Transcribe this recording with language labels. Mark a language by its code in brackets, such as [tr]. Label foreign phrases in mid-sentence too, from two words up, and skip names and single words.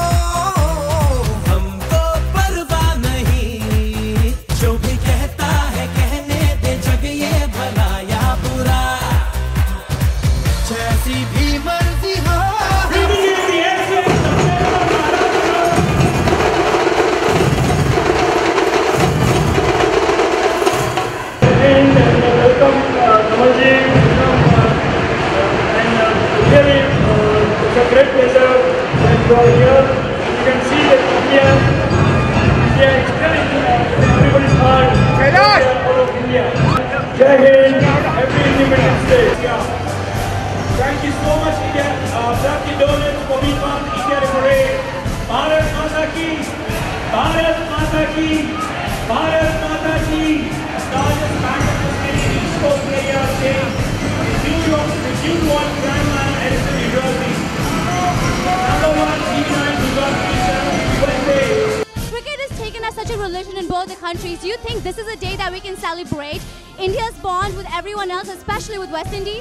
[hi] हमको परवाह नहीं जो भी कहता है कहने दे जग ये भला या बुरा जैसी भी मर्जी हो [en] It's a great pleasure that you are here. You can see that India is still in everybody's heart. All of India. [hi] जय हिन्द, [en] happy Independence Day. Thank you so much, India. Thank you, donors, for being on India Parade. [hi] भारत माता की, भारत माता की, भारत माता की. [en] Largest backup of any esports player saying, the Q1 Grandma Madison, New Jersey. Cricket is taken as such a religion in both the countries. Do you think this is a day that we can celebrate India's bond with everyone else, especially with West Indies?